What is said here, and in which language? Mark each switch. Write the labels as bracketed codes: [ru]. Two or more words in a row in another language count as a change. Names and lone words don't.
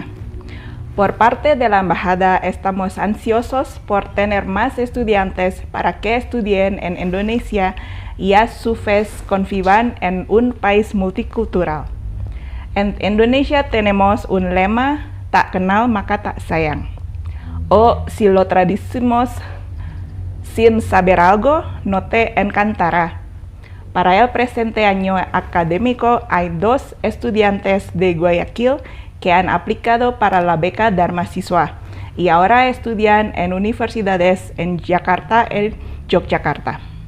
[es] Por parte de la Embajada estamos ansiosos por tener más estudiantes para que estudien en Indonesia y a su vez convivan en un país multicultural. En Indonesia tenemos un lema, [id] tak kenal maka tak sayang. [es] O si lo traducimos, sin saber algo, no te encantará. Para el presente año académico hay 2 estudiantes de Guayaquil que han aplicado para la beca Dharma Siswa y ahora estudian en universidades en Yakarta y Yogyakarta.